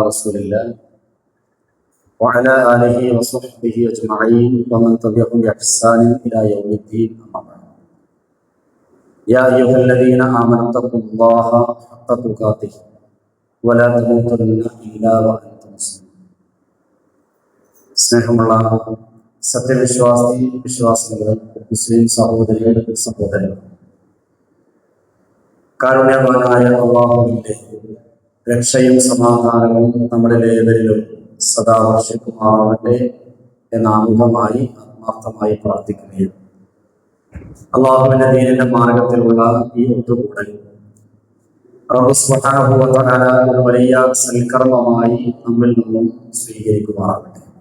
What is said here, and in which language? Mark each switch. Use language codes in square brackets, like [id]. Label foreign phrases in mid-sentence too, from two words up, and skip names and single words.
[ar] رسول الله وعلى آله وصحبه أجمعين ومن تبعهم بإحسان إلى يوم الدين أما بعد يا أيها الذين آمنوا اتقوا الله حق تقاته ولا تموتن إلا وأنتم مسلمون [ml] സ്നേഹമുള്ള സത്യവിശ്വാസി വിശ്വാസികളെ മുസ്ലിം സഹോദരികളെ സഹോദരങ്ങൾ, കാരുണ്യവാനായ അല്ലാഹുവിന്റെ രക്ഷയും സമാധാനവും നമ്മളിലേവരിലും സദാ വർഷിക്കുമാറാവട്ടെ എന്ന ആമുഖമായി ആത്മാർത്ഥമായി പ്രാർത്ഥിക്കുകയും അല്ലാഹുവിന്റെ ദീനിന്റെ മാർഗത്തിലുള്ള ഈ ഒത്തുകൂടൽ റബ്ബ് [ar] سبحانه وتعالى [ml] ഒരു വലിയ സൽക്കർമ്മമായി നമ്മിൽ നിന്നും സ്വീകരിക്കുമാറാവട്ടെ.